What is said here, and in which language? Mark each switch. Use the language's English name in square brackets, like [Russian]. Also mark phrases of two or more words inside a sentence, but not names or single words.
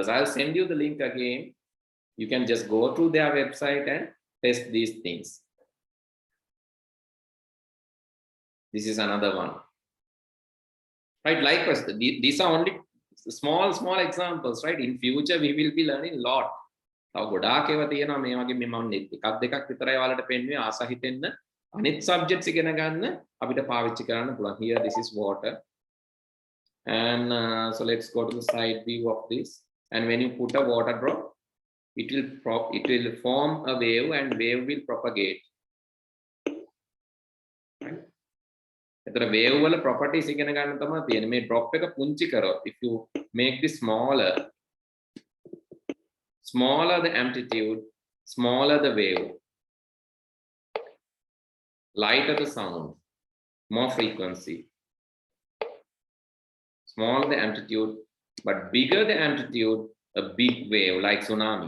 [English] I'll send you the link again. You can just go through their website and test these things. This is another one, right? Likewise, these are only small examples, right? In future we will be learning a lot. [Sinhala] තව ගොඩාක් ඒවා තියෙනවා මේ වගේ මම එකක් දෙකක් විතරයි ඔයාලට පෙන්වුවේ ආස හිතෙන්න අනිත් සබ්ජෙක්ට්ස් ඉගෙන ගන්න අපිට පාවිච්චි කරන්න පුළුවන්. [English] Here this is water, and so let's go to the side view of this. And when you put a water drop, it will form a wave, and wave will propagate. Right? [Sinhala] එතන wave වල properties ඉගෙන ගන්න තමයි තියෙන්නේ. මේ drop එක පුංචි කරොත්, [English] if you make this smaller the amplitude, smaller the wave. lighter the sound, more frequency. Small the amplitude, but bigger the amplitude, a big wave like tsunami.